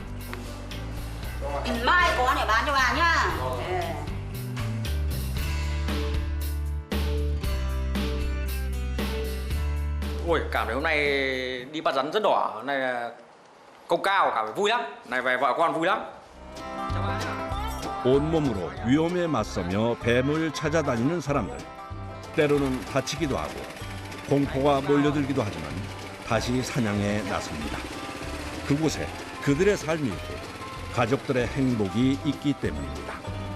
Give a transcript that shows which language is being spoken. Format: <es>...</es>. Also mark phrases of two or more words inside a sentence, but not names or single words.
<vi>Mai có để bán cho bà nhá. Ôi, cảm thấy hôm nay đi bắt rắn rất đỏ. Hôm nay là công cao, cảm thấy vui lắm. Này về vợ con vui lắm. Chào bà nhá.</vi> <ko>온몸으로 위험에 맞서며 뱀을 찾아다니는 사람들. 때로는 다치기도 하고 공포가 몰려들기도 하지만 다시 사냥에 나섭니다. 그곳에 그들의 삶이 있고 가족들의 행복이 있기 때문입니다.</ko>